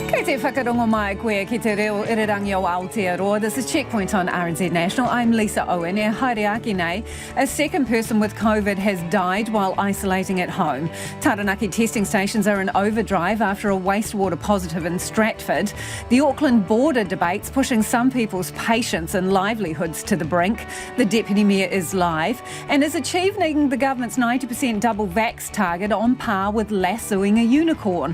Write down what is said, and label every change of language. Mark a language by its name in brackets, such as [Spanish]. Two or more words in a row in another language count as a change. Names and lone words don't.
[Māori] te whakarongo mai koe ki te reo irirangi o Aotearoa. [English] This is Checkpoint on RNZ National. I'm Lisa Owen. [Māori] E haere nei, [English] a second person with COVID has died while isolating at home. Taranaki testing stations are in overdrive after a wastewater positive in Stratford. The Auckland border debates pushing some people's patience and livelihoods to the brink. The Deputy Mayor is live and is achieving the government's 90% double vax target on par with lassoing a unicorn.